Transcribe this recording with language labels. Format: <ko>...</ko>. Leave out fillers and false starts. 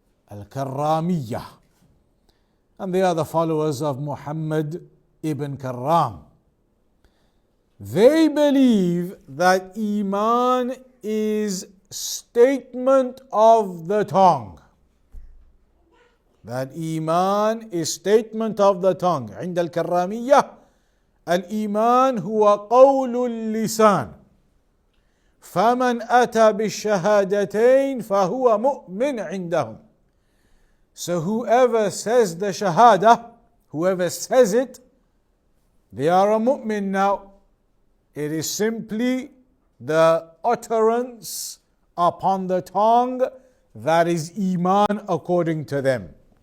<en>Al-Karramiyah. And they are the followers of Muhammad ibn Karram. They believe that Iman is statement of the tongue. That Iman is statement of the tongue.</en> <ar>عند الكرامية الإيمان هو قول اللسان فمن أتى بالشهادتين فهو مؤمن عندهم.</ar> <en>So whoever says the shahada, whoever says it, they are a mu'min now. It is simply the utterance upon the tongue that is Iman according to them.</en>